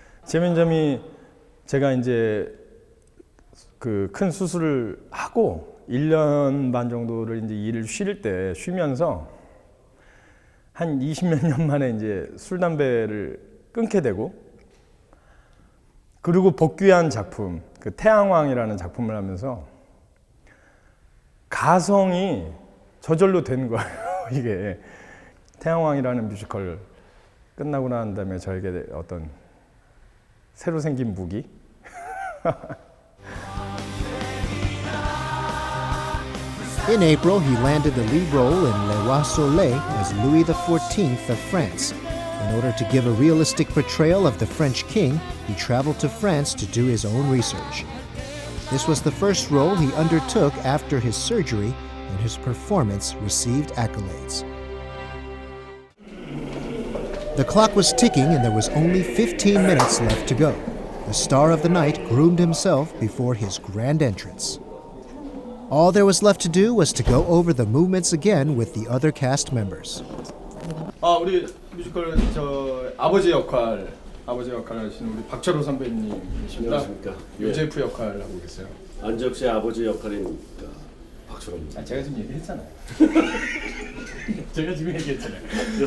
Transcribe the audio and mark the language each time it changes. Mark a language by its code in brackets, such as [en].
[ko] 재밌는 점이 제가 이제 그 큰 수술을 하고 1년 반 정도를 이제 일을 쉬면서 한 20몇 년 만에 이제 술 담배를 끊게 되고 그리고 복귀한 작품 그 태양왕이라는 작품을 하면서 가성이 저절로 된 거예요. 이게 태양왕이라는 뮤지컬 끝나고 난 다음에 저에게 어떤 새로 생긴 무기 [en] In April, he landed the lead role in Le Roi Soleil as Louis XIV of France. In order to give a realistic portrayal of the French king, he traveled to France to do his own research. This was the first role he undertook after his surgery, and his performance received accolades. The clock was ticking and there was only 15 minutes left to go. The star of the night groomed himself before his grand entrance. All there was left to do was to go over the movements again with the other cast members. [ko] 우리 뮤지컬 저 아버지 역할 하시는 우리 박철호 선배님이십니다. 안녕하십니까. 요제프 역할 하고 계세요. 안재욱 씨의 아버지 역할인 박철호입니다. 제가 지금 얘기했잖아요. 제가 지금 얘기했잖아요.